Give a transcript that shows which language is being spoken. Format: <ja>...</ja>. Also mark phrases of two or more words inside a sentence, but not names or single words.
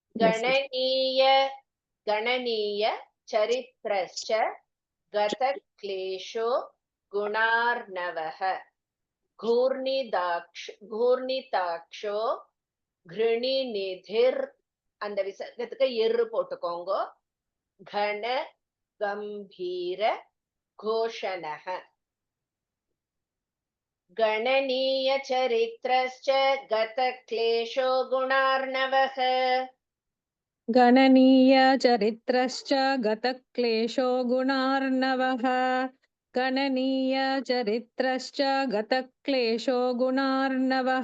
<sa>गणनीय चरित्रश्च गत क्लेशो गुणार्णवः. घूर्णिताक्षो घृणिनिधिर्</sa> <ta>அந்த விசர்க்கத்துக்கு எரு போட்டுக்கோங்க.</ta> <sa>घन गम्भीर घोषणः. गणनीय चरित्रश्च गत क्लेशो गुणार्णवः. गणनीय चरित्रश्च गत क्लेशो गुणार्णवः. गणनीय चरित्रश्च गतक्लेशो गुणार्णवः</sa>